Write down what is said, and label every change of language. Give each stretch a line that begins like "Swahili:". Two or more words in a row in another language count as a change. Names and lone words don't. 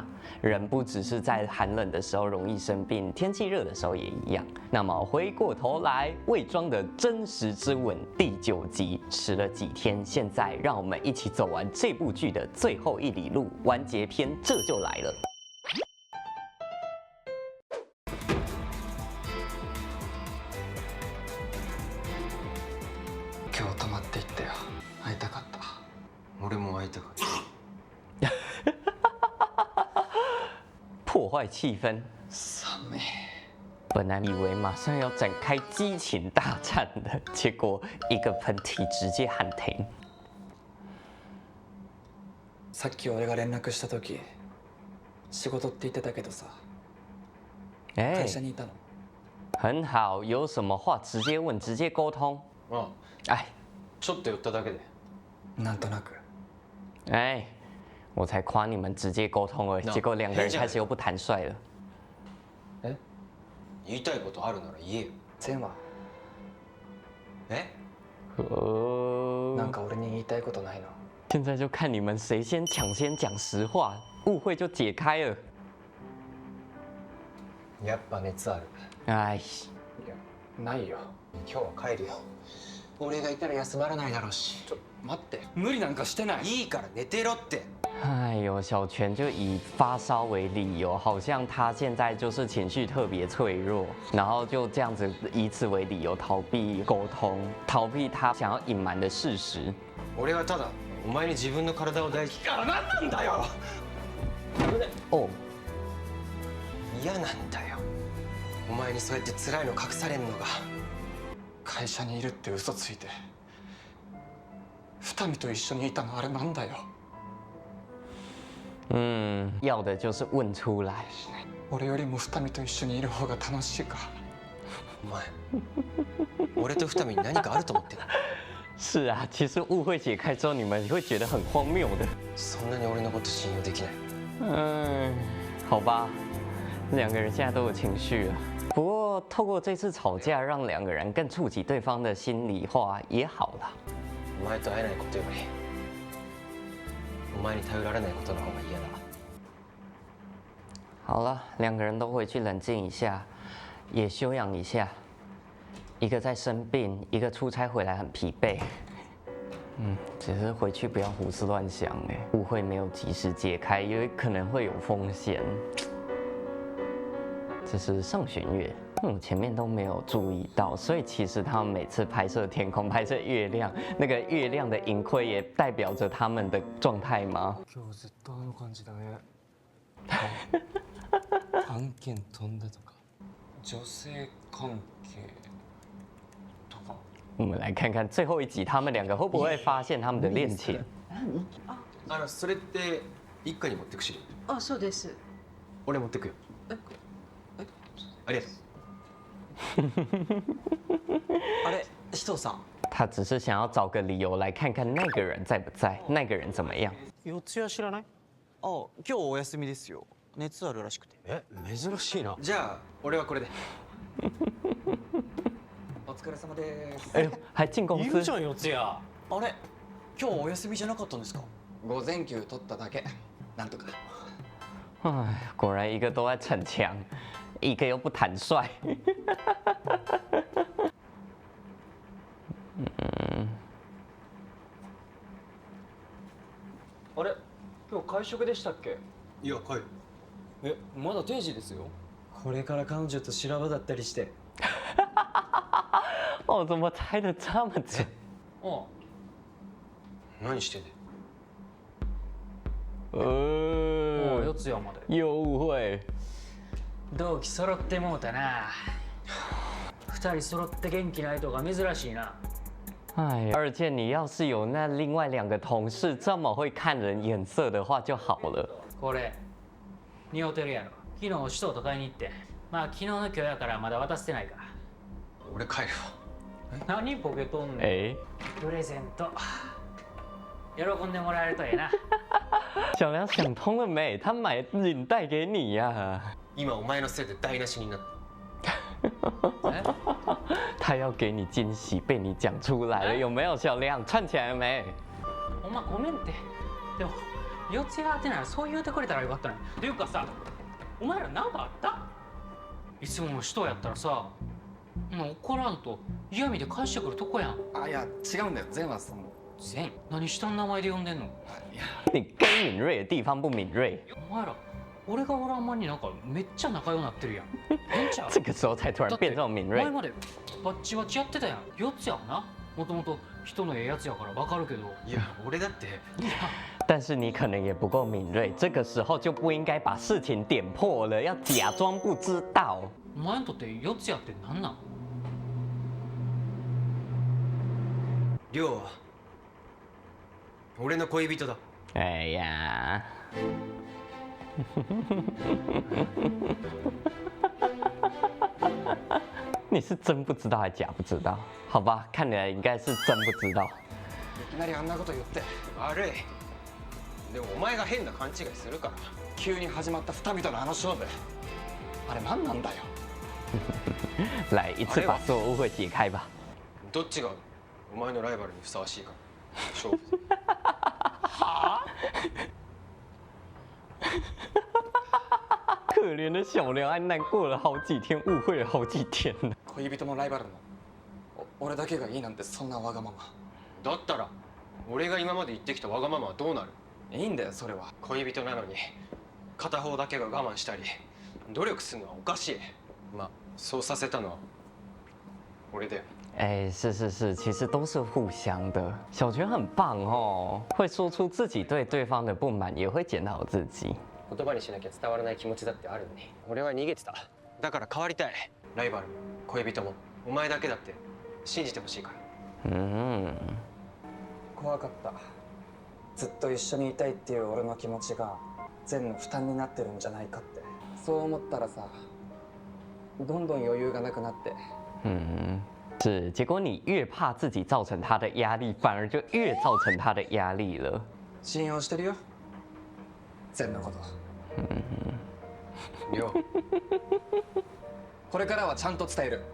Chinese: 人不只是在寒冷的时候容易生病，天气热的时候也一样。那么回过头来，伪装的真实之吻第9集迟了几天，现在让我们一起走完这部剧的最后一里路，完结篇这就来了。
Japanese: 今日泊まっていったよ。会いたかった。俺も会いたかった。
Chinese: 破坏气氛。
Japanese: 寒い。
Chinese: 本来以为马上要展开激情大战的，结果一个喷嚏直接喊停。
Japanese: さっき俺が連絡した時、仕事って言ってたけどさ、会社にいたの。
Chinese: 很好，有什么话直接问，直接沟通。哎，
Japanese: ちょっと寄っただけで。なんとなく。
Chinese: 哎，我才夸你们直接沟通而已，结果两个人开始又不坦率了。
Japanese: 言いたいことあるなら言えよ。全は。なんか俺に言いたいことないの？
Chinese: 现在就看你们谁先抢先讲实话，误会就解开了。
Japanese: やっぱ熱ある。哎，いや、ないよ。今日は帰るよ。俺がいたら休まらないだろうし。ちょ、待って。無理なんかしてない。いいから寝てろって。
Chinese: 哎呦，小泉就以发烧为理由，好像他现在就是情绪特别脆弱，然后就这样子以此为理由逃避沟通，逃避他想要隐瞒的事实。
Japanese: 俺はただお前に自分の体を大事から何なんだよ。哦，嫌なんだよ。お前にそうやって辛いの隠されんのが。会社にいるって嘘ついて二見と一緒にいたのあれなんだよ。
Chinese: 要的就是问出来。
Japanese: 俺よりも二見と一緒にいる方が楽しいか。お前、俺と二見に何かあると思ってる？
Chinese: 是啊，其实误会解开之后，你们会觉得很荒谬的。
Japanese: そんなに俺のこと信用できない？
Chinese: 好吧，两个人现在都有情绪了。不过透过这次吵架，让两个人更触及对方的心里话也好了。
Japanese: お前と会えないことより、お前に頼られないことの方が嫌だ。
Chinese: 好了，两个人都回去冷静一下，也休养一下。一个在生病，一个出差回来很疲惫。只是回去不要胡思乱想误会没有及时解开，也可能会有风险。这是上弦月，前面都没有注意到，所以其实他们每次拍摄天空、拍摄月亮，那个月亮的盈亏也代表着他们的状态吗？
Japanese: 今日ずっとあの感じだね。案件飛んだとか、女性関係とか。
Chinese: 我们来看看最后一集，他们两个会不会发现他们的恋情？
Japanese: それって一家に持ってく資料？あ、そうです。俺持ってくよ。ありがとう。あれ、紫藤さん。
Chinese: 他只是想要找个理由来看看那个人在不在，那个人怎么样。
Japanese: 四谷知らない？あ、今日お休みですよ。熱あるらしくて。珍しいな。じゃあ俺はこれで。お疲れ様です。
Chinese: 哎呦，还进公司？
Japanese: いるじゃん四谷。あれ、今日お休みじゃなかったんですか？午前休取っただけ。なんとか。
Chinese: 哎，果然一个都在逞强，一个又不坦率。
Japanese: あれ、今日会食でしたっけ？いや、帰る。まだ定時ですよ。これから彼女と修羅場だったりして。
Chinese: 哦，怎么猜的这么准？
Japanese: 何してんねん。四谷まで。
Chinese: 又误会。
Japanese: 同期揃ってもうたな。二人揃って元気ないとか珍しいな。
Chinese: 哎，而且你要是有那另外2个同事这么会看人眼色的话就好了。
Japanese: これ、似合てるやろ。昨日首藤と買いに行って。まあ昨日の今日やからまだ渡してないか。俺帰るわ。何ボケとんねん。プレゼント。喜んでもらえるとええな。
Chinese: 小梁想通了没？他买领带给你呀、
Japanese: 今お前のせいで台無しになった。
Chinese: 他要给你惊喜，被你讲出来了，有没有？小梁串起来了没？
Japanese: お前ごめんって。でも四谷が当てならそう言うてくれたらよかったのに。っていうかさ、お前らなんかあった？いつもの人やったらさ、怒らんと嫌味で返してくるとこやん。あ、いや違うんだよ。善はその善、何下の名前で呼んでんの？
Chinese: 你该敏锐的地方不敏锐，
Japanese: お前ら俺がおらん間になんかめっちゃ仲良くなってるやん。えんちゃう？
Chinese: 这个时候才突然变这种敏锐
Japanese: 前。までバッチバチやってたやん。四つやんな。もともと人のええやつやからわかるけど。いや俺だって
Chinese: 但是你可能也不够敏锐，这个时候就不应该把事情点破了，要假装不知道。
Japanese: お前にとって四つやってなんなん？亮は俺の恋人だ。
Chinese: 哎呀，你是真不知道还假不知道？好吧，看起来应该是真不知道。
Japanese: いきなりあんなこと言って悪い。でもお前が変な勘違いするから。急に始まった二人とのあの勝負、あれ何なんだよ。
Chinese: 来一次把所有误会解开吧。
Japanese: どっちがお前のライバルにふさわしいか勝負。
Chinese: 可怜的小梁，还难过了好几天，误会了好几天了。
Japanese: 恋人のライバルの俺だけがいいなんてそんなわがまま。だったら俺が今まで言ってきたわがままはどうなる？いいんだよそれは。恋人なのに片方だけが我慢したり努力するのはおかしい。まあそうさせたのは俺だよ。
Chinese: 哎，是是是，其实都是互相的。小泉很棒哦，会说出自己对对方的不满，也会检讨自己。
Japanese: 言葉にしなきゃ伝わらない気持ちだってあるのに俺は逃げてた。だから変わりたい。ライバルも恋人もお前だけだって信じてほしいから。怖かった。ずっと一緒にいたいっていう俺の気持ちが善の負担になってるんじゃないかって。そう思ったらさ、どんどん余裕がなくなって。
Chinese: 是，结果你越怕自己造成他的压力，反而就越造成他的压力了。
Japanese: 信用してるよ善のこと。亮これからはちゃんと伝える。